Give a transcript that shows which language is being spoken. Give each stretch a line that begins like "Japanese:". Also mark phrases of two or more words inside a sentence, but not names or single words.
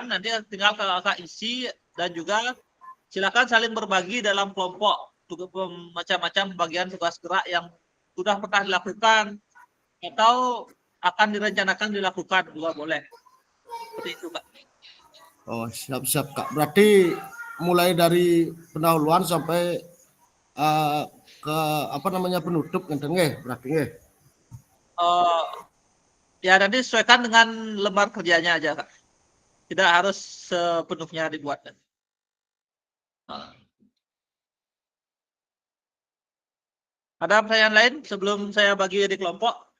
Indonesian: Nanti tinggal kakak isi dan juga silakan saling berbagi dalam kelompok untuk macam-macam bagian tugas gerak yang sudah pernah dilakukan atau akan direncanakan dilakukan juga boleh. Seperti itu, Kak. Oh, siap-siap Kak. Berarti mulai dari pendahuluan sampai ke apa namanya penutup
Balinese: ngenten nggih,
Indonesian: berarti nggih. Ya nanti sesuaikan dengan lembar kerjanya aja, Kak. Tidak harus sepenuhnya dibuat. Ada pertanyaan lain sebelum saya bagi di kelompok?